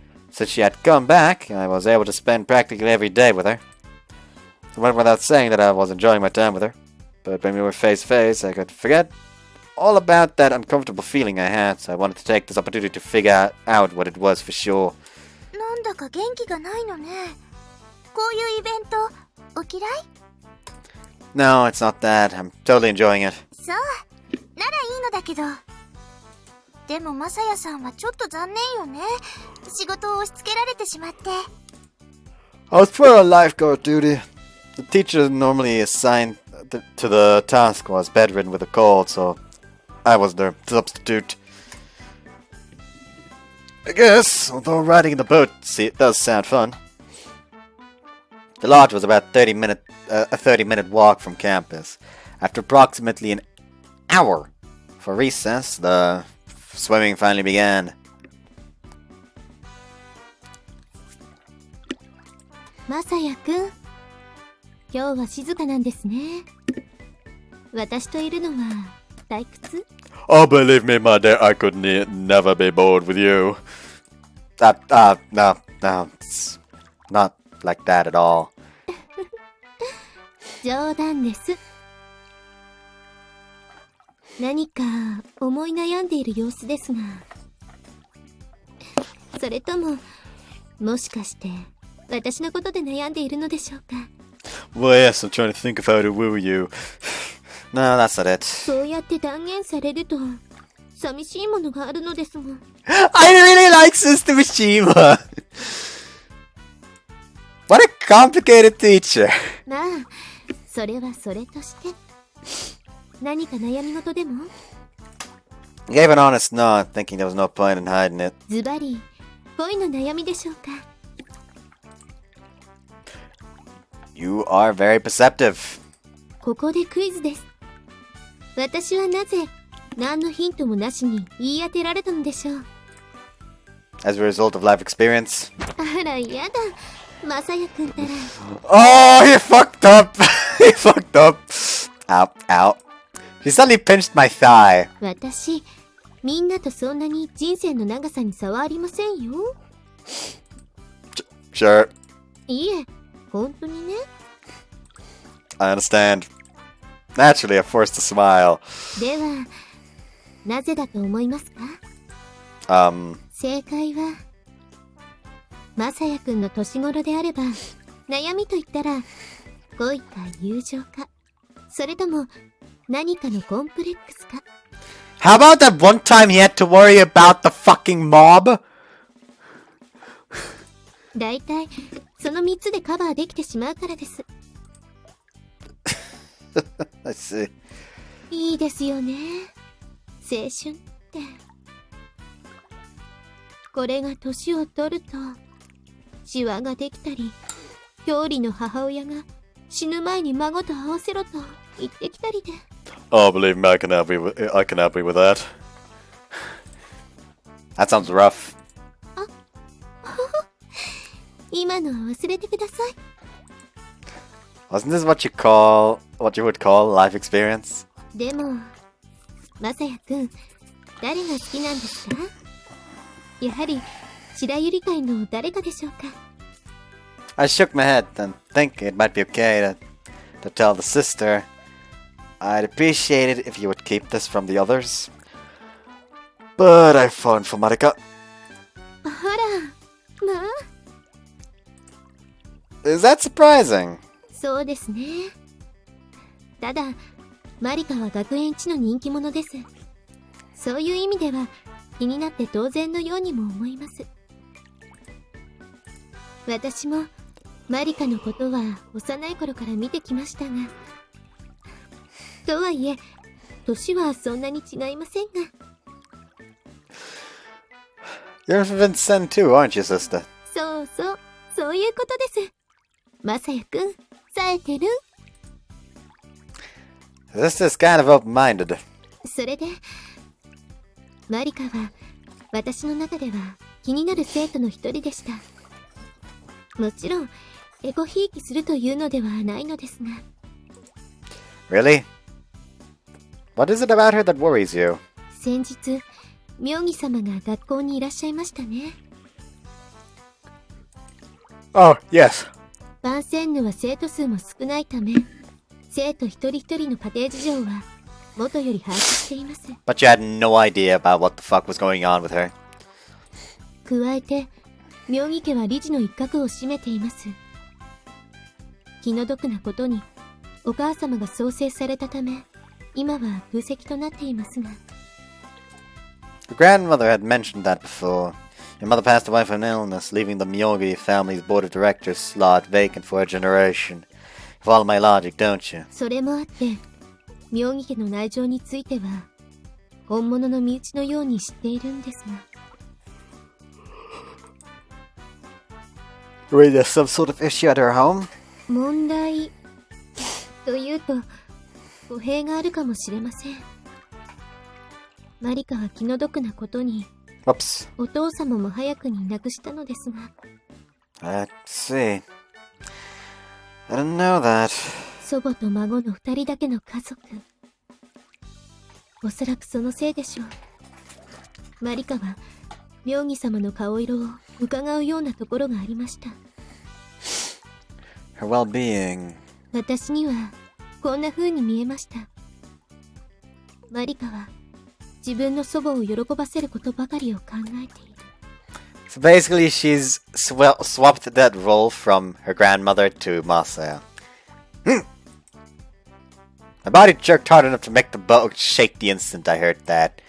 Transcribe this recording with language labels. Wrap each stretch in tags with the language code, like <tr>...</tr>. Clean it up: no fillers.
<en>Since she had come back, I was able to spend practically every day with her. It went without saying that I was enjoying my time with her. But when we were face to face, I could forget all about that uncomfortable feeling I had, so I wanted to take this opportunity to figure out what it was for sure.</en> <ja>なんだか元気がないのね。こういうイベント、お嫌い？</ja> <en>No, it's not that. I'm totally enjoying it.</en> <ja>そう、ならいいのだけど。でもマサヤさんはちょっと残念よね。仕事を押し付けられてしまって。</ja> <en>I was put on lifeguard duty. The teacher normally assigned to the task was bedridden with a cold, so I was their substitute. I guess, although riding in the boat it does sound fun. The lodge was about a 30-minute walk from campus. After approximately an hour for recess, the swimming finally began.</en> <ja>マサヤくん、今日は静かなんですね。私といるのは退屈？</ja> <en>Oh, believe me, my dear, I could never be bored with you. No, it's not like that at all.</en> <ja>冗談です。何か思い悩んでいる様子ですが、それとももしかして私のことで悩んでいるのでしょうか。</ja> <en>Well, yes, I'm trying to think of how to woo you. No, that's not it.</en> <ja>そうやって断言されると寂しいものがあるのですが。</ja> <en>I really like Sister Mishima. What a complicated teacher.</en> <ja>まあ、それはそれとして。何か悩み事でも？</ja> <en>I gave an honest nod, thinking there was no point in hiding it.</en> <ja>ズバリ、恋の悩みでしょうか。</ja> <en>You are very perceptive.</en> <ja>ここでクイズです。私はなぜ何のヒントもなしに言い当てられたのでしょう。</ja> <en>As a result of life experience.</en> <ja>あら、やだ。マサヤくんたら。</ja> <en>Oh, he fucked up. He fucked up. Ow, ow. She suddenly pinched my thigh.</en> <ja>私、みんなとそんなに人生の長さに差はありませんよ。</ja> <en>Sure.</en> <ja>いいえ、本当にね。</ja> <en>I understand. Naturally, I'm forced to smile.</en> <ja>では、なぜだと思いますか？正解は、マサヤくんの年頃であれば、悩みと言ったら、恋か友情か、それとも何かのコンプレックスか。</ja> <en>How about that one time he had to worry about the fucking mob?</en> <ja>だいたい、その3つでカバーできてしまうからです。</ja> <en>I see.</en> <ja>いいですよね。青春って。これが年を取ると、シワができたり、表裏の母親が死ぬ前に孫と会わせろと言ってきたりで。</ja> <en>Oh, believe me, I can help you with that. That sounds rough.</en> <ja>今のは忘れてください。</ja> <en>Wasn't this what you would call life experience?</en> <ja>でも、マサヤくん、誰が好きなんですか？やはり、白百合会の誰かでしょうか？</ja> <en>I shook my head and think it might be okay to tell the sister. I'd appreciate it if you would keep this from the others. But I've fallen for Marika.</en> <ja>あら、まあ。</ja> <en>Is that surprising?</en> <ja>そうですね。ただ、マリカは学園一の人気者です。そういう意味では気になって当然のようにも思います。私もマリカのことは幼い頃から見てきましたが、とはいえ、年はそんなに違いませんが。</ja> <en>You're from Vincent too, aren't you, sister?</en> <ja>そうそう、そういうことです。マサヤくん、冴えてる？</ja> <en>This is kind of open-minded.</en> <ja>それで、マリカは私の中では気になる生徒の一人でした。もちろん、エゴひいきするというのではないのですが。</ja> <en>Really? What is it about her that worries you?</en> <ja>先日、妙義様が学校にいらっしゃいましたね。</ja> <en>Oh, yes.</en> <ja>バンセンヌは生徒数も少ないため、生徒一人一人の家庭事情は元より把握しています。</ja> <en>But you had no idea about what the fuck was going on with her.</en> <ja>加えて、妙義家は理事の一角を占めています。気の毒なことに、お母様が創生されたため、今は空席となっていますが。</ja> <en>Your grandmother had mentioned that before. Your mother passed away from an illness, leaving the Myogi family's board of directors slot vacant for a generation. You follow my logic, don't you?</en> <ja>それもあって、妙義家の内情については、本物の身内のように知っているんですが。</ja> <en>Really, there's some sort of issue at her home?</en> <ja>問題というと語弊があるかもしれません。マリカは気の毒なことに</ja> <en>Oops.</en> <ja>お父様も早くに亡くしたのですが。</ja> <en>Let's see. I didn't know that.</en> <ja>祖母と孫の2人だけの家族。おそらくそのせいでしょう。マリカは妙義様の顔色を伺うようなところがありました。</ja> <en>Her well-being.</en> <ja>私にはこんな風に見えました。マリカは自分の祖母を喜ばせることばかりを考えている。</ja> <en>So basically, she's swapped that role from her grandmother to Masaya. My body jerked hard enough to make the boat shake the instant I heard that.</en>